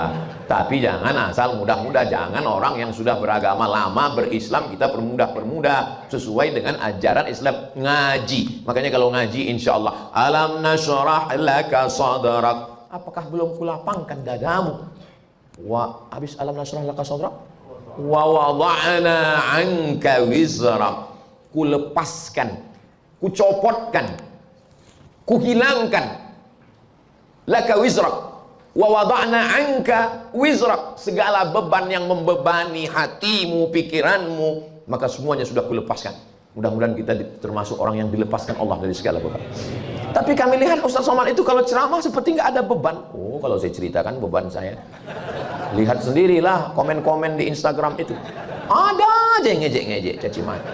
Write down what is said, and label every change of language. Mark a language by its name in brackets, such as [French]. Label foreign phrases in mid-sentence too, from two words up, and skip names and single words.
[Indonesian] Tapi jangan asal mudah-mudah, jangan orang yang sudah beragama lama berislam kita permudah sesuai dengan ajaran Islam. Ngaji, makanya kalau ngaji [Arabic] إن شاء الله, ألم نشرح لك صدرك, [Indonesian] apakah belum kulapangkan dadamu? [Arabic] Habis ألم نشرح لك صدرك, ووضعنا عنك وزرك, [Indonesian] ku lepaskan, ku copotkan, ku hilangkan [Arabic] لك وزرك ووضعنا عنك وزرك, [Indonesian] segala beban yang membebani hatimu, pikiranmu, maka semuanya sudah ku lepaskan. Mudah-mudahan kita termasuk orang yang dilepaskan Allah dari segala beban. Tapi kami lihat Ustaz Somad itu kalau ceramah seperti nggak ada beban. Oh, kalau saya ceritakan beban saya, lihat sendirilah komen-komen di Instagram itu, ada aja yang ngejek-ngejek, caci maki.